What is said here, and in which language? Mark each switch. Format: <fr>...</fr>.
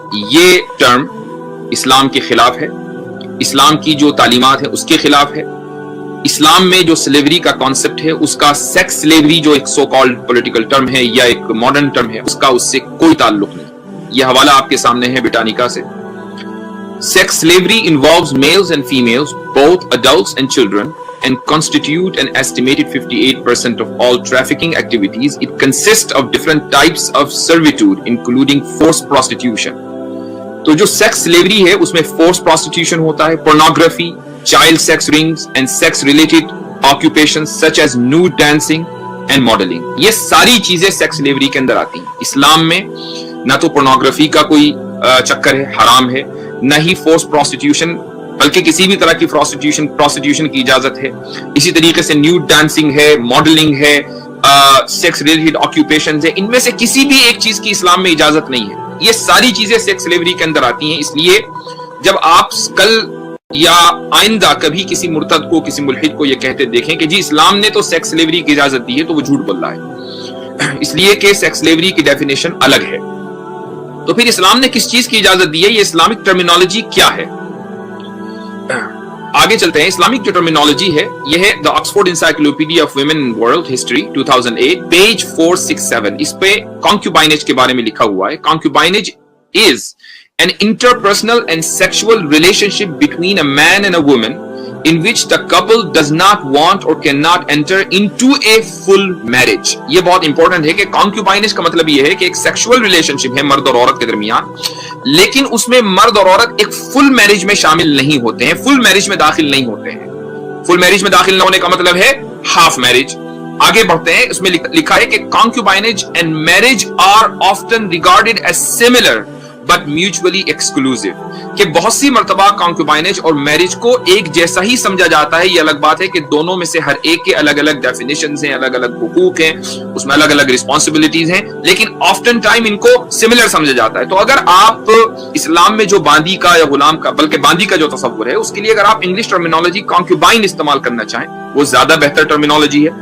<ur>یہ ٹرم اسلام کے خلاف ہے، اسلام کی جو تعلیمات ہیں اس کے خلاف ہے. اسلام میں جو سلیوری کا کانسیپٹ ہے، اس کا سیکس سلیوری جو ایک سو کالڈ پولیٹیکل ٹرم ہے یا ایک ماڈرن ٹرم ہے، اس کا اس سے کوئی تعلق نہیں. یہ حوالہ آپ کے سامنے ہے بریٹانیکا سے.</ur> <en>Sex slavery involves males and females, both adults and children, and constitute an estimated 58% of all trafficking activities. It consists of different types of servitude, including forced prostitution.</en> <ur>تو جو</ur> <en>sex slavery</en> <ur>ہے اس میں</ur> <en>forced prostitution</en> <ur>ہوتا ہے,</ur> <en>pornography, child sex rings, and sex-related occupations such as nude dancing and modeling.</en> <ur>یہ ساری چیزیں sex slavery کے اندر آتی ہیں. اسلام میں نہ تو pornography کا کوئی چکر ہے، حرام ہے، نہ ہی فورس پروسٹیٹیوشن، بلکہ کسی بھی طرح کی پروسٹیٹیوشن کی اجازت ہے. اسی طریقے سے نیوڈ ڈانسنگ ہے، ماڈلنگ ہے، سیکس ریلیٹڈ آکیوپیشنز ہے. ان میں سے کسی بھی ایک چیز کی اسلام میں اجازت نہیں ہے. یہ ساری چیزیں سیکس سلیوری کے اندر آتی ہیں. اس لیے جب آپ کل یا آئندہ کبھی کسی مرتد کو، کسی ملحد کو یہ کہتے دیکھیں کہ جی اسلام نے تو سیکس سلیوری کی اجازت دی ہے، تو وہ جھوٹ بول رہا ہے. اس لیے کہ سیکس سلیوری کی ڈیفینیشن الگ ہے. تو پھر اسلام نے کس چیز کی اجازت دی ہے؟ یہ اسلامک ٹرمینالوجی کیا ہے؟ آگے چلتے ہیں. اسلامک جو ٹرمینالوجی ہے یہ ہے The Oxford Encyclopedia of Women in World History 2008 page 467. اس پہ concubinage کے بارے میں لکھا ہوا ہے.</ur> <en>Concubinage is an interpersonal and sexual relationship between a man and a woman in which the couple does not want or cannot enter into a full marriage.</en> <ur>یہ بہت important ہے کہ concubinage کا مطلب یہ ہے کہ ایک سیکشول ریلیشنشپ ہے مرد اور عورت کے درمیان، لیکن اس میں مرد اور عورت ایک فل میرج میں شامل نہیں ہوتے ہیں، فل میرج میں داخل نہیں ہوتے ہیں. فل میرج میں داخل نہ ہونے کا مطلب ہے ہاف میرج. آگے بڑھتے ہیں. اس میں لکھا ہے کہ</ur> <en>concubinage and marriage are often regarded as similar but mutually exclusive.</en> <ur>کہ بہت سی مرتبہ concubinage اور marriage کو ایک جیسا ہی سمجھا جاتا ہے. یہ الگ بات ہے کہ دونوں میں سے ہر ایک کے الگ الگ ڈیفینیشنز ہیں، الگ الگ حقوق ہیں، اس میں الگ الگ رسپانسبلٹیز ہیں، لیکن آفٹن ٹائم ان کو سملر سمجھا جاتا ہے. تو اگر آپ اسلام میں جو باندی کا یا غلام کا، بلکہ باندی کا جو تصور ہے، اس کے لیے اگر آپ انگلش ٹرمینالوجی concubine استعمال کرنا چاہیں، وہ زیادہ بہتر ٹرمینالوجی ہے.</ur>